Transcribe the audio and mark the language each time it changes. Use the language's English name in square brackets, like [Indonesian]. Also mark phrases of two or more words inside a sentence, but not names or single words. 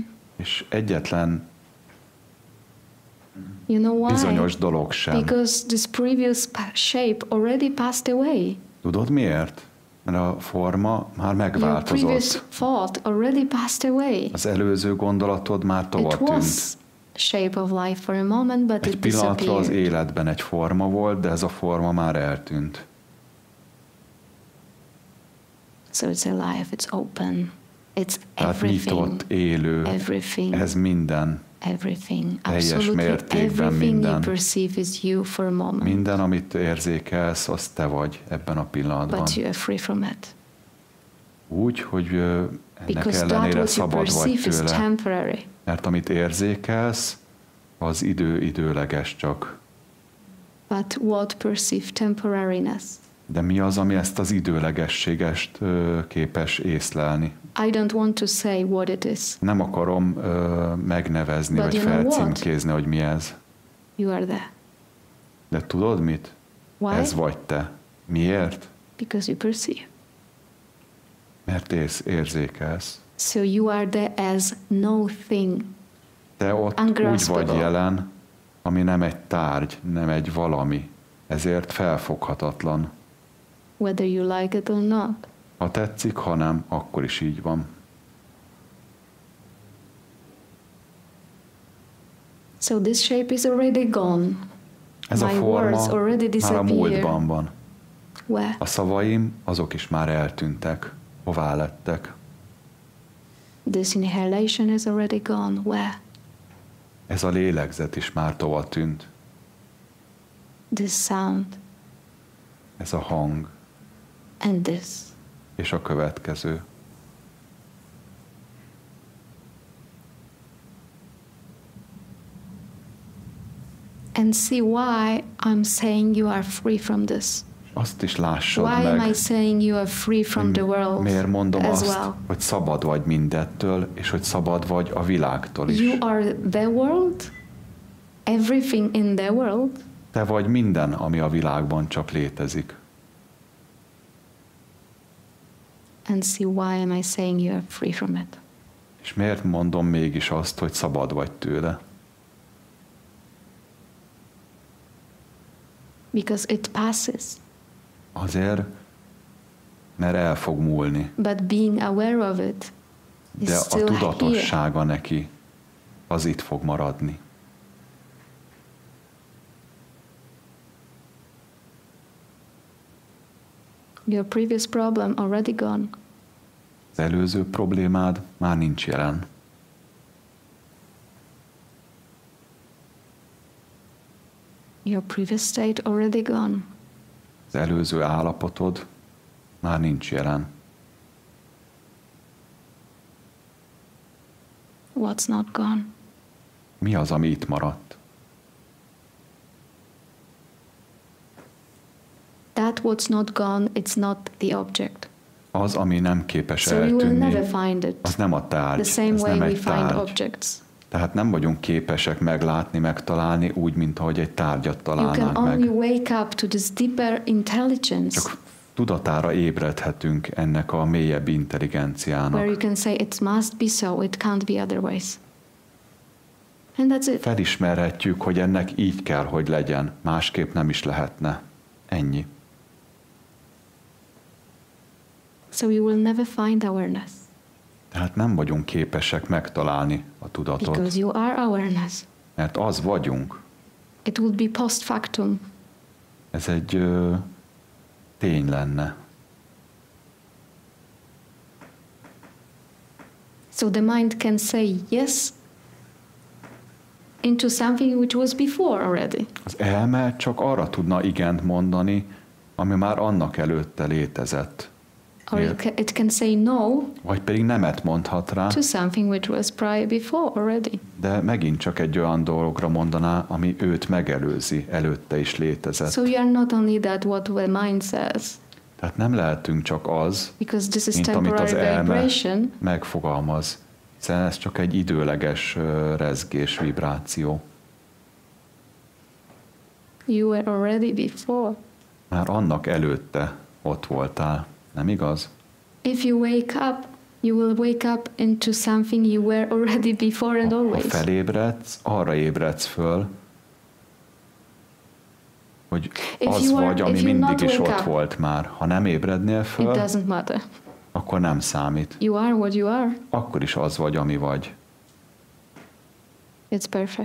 [Hungarian] És egyetlen [English] you know why? [Hungarian] Bizonyos dolog sem. [English] Because this previous shape already passed away. [Hungarian] Tudod miért? Mert a forma már megváltozott. [English] Your previous thought already passed away. [Hungarian] Az előző gondolatod már tovatűnt. [English] Shape of life for a moment, but [Hungarian] egy pillanatra az életben egy forma volt, de ez a forma már eltűnt. [English] So it's alive, it's open, it's [Hungarian] tehát nyitott, élő, [English] everything, [Hungarian] ez minden, [English] everything, [Hungarian] teljes mértékben minden. [English] You perceive is you for a moment. [Hungarian] Minden, amit érzékelsz, az te vagy ebben a pillanatban. [English] But you are free from it. [Hungarian] Úgy, hogy ennek ellenére szabad vagy tőle. Mert amit érzékelsz, az időleges csak. [English] But what perceive temporariness? [Hungarian] De mi az, ami ezt az időlegességest képes észlelni? [English] I don't want to say what it is. [Hungarian] Nem akarom megnevezni, [English] but [Hungarian] vagy felcímkézni, hogy mi ez. [English] You are there. [Hungarian] De tudod mit? [English] Why? [Hungarian] Ez vagy te. Miért? [English] Because you perceive. [Hungarian] Mert érzékelsz. [English] So you are there as no thing. [Hungarian] Te ott úgy vagy jelen, ami nem egy tárgy, nem egy valami. Ezért felfoghatatlan. [English] Whether you like it or not. [Hungarian] Ha tetszik, ha nem, akkor is így van. [English] So this shape is already gone. [Hungarian] Ez a forma már a múltban van. [English] Where? [Hungarian] A szavaim, azok is már eltűntek. Hová lettek? [English] This inhalation is already gone. Where? [Hungarian] Ez a lélegzet is már tova tűnt. [English] This sound. [Hungarian] Ez a hang. [English] And this. [Hungarian] És a következő. [English] And see why I'm saying you are free from this. [Hungarian] Azt is lássad [English] why [Hungarian] meg. [English] Am I saying you are free from the world [Hungarian] miért mondom [English] as [Hungarian] azt, [English] well? [Hungarian] hogy szabad vagy mindettől, és hogy szabad vagy a világtól is. [English] You are the world, everything in the world. [Hungarian] Te vagy minden, ami a világban csak létezik. [English] And see why am I saying you are free from it? [Hungarian] És miért mondom mégis azt, hogy szabad vagy tőle? [English] Because it passes. [Hungarian] Azért, mert el fog múlni. [English] But being aware of it is [Hungarian] de a [English] still [Hungarian] tudatossága [English] here. [Hungarian] neki, az itt fog maradni. [English] Your previous problem already gone. [Hungarian] Az előző problémád már nincs jelen. [English] Your previous state already gone. [Hungarian] Az előző állapotod már nincs jelen. [English] What's not gone? [Hungarian] Mi az, ami itt maradt? [English] That what's not gone, it's not the object. [Hungarian] Az, ami nem képes [English] so you will [Hungarian] eltűnni, [English] never find it. [Hungarian] Az nem a tárgy, [English] the same [Hungarian] ez [English] way [Hungarian] nem [English] we [Hungarian] egy tárgy. [English] find objects. [Hungarian] Tehát nem vagyunk képesek meglátni, megtalálni úgy, mint ahogy egy tárgyat találnánk [English] you can [Hungarian] meg. [English] only wake up to this deeper intelligence. [Hungarian] Csak tudatára ébredhetünk ennek a mélyebb intelligenciának. [English] Where you can say it must be so, it can't be otherwise. And that's it. [Hungarian] Felismerhetjük, hogy ennek így kell, hogy legyen, másképp nem is lehetne. Ennyi. [English] So you will never find awareness. [Hungarian] Tehát nem vagyunk képesek megtalálni a tudatot. [English] Because you are awareness. [Hungarian] Mert az vagyunk. [English] It would be post factum. [Hungarian] Ez egy tény lenne. [English] So the mind can say yes into something which was before already. [Hungarian] Az elme csak arra tudna igent mondani, ami már annak előtte létezett. [English] Or it can say no. [Hungarian] Vagy pedig nemet mondhat rá. [English] To something which was prior before already. [Hungarian] De megint csak egy olyan dologra mondaná, ami őt megelőzi, előtte is létezett. [English] So you are not only that what the mind says. [Hungarian] Tehát nem lehetünk csak az, mint amit az elme megfogalmaz, hiszen ez csak egy időleges rezgés, vibráció. [English] You were already before. [Hungarian] Már annak előtte ott voltál, nem igaz? [English] If you wake up, you will wake up into something you were already before and always. [Hungarian] Ha felébredsz, arra ébredsz föl, hogy az vagy, ami mindig is ott volt már. Ha nem ébrednél föl, [English] it doesn't matter. [Hungarian] Akkor nem számít. [English] You are what you are. [Hungarian] Akkor is az vagy, ami vagy. [English] It's perfect.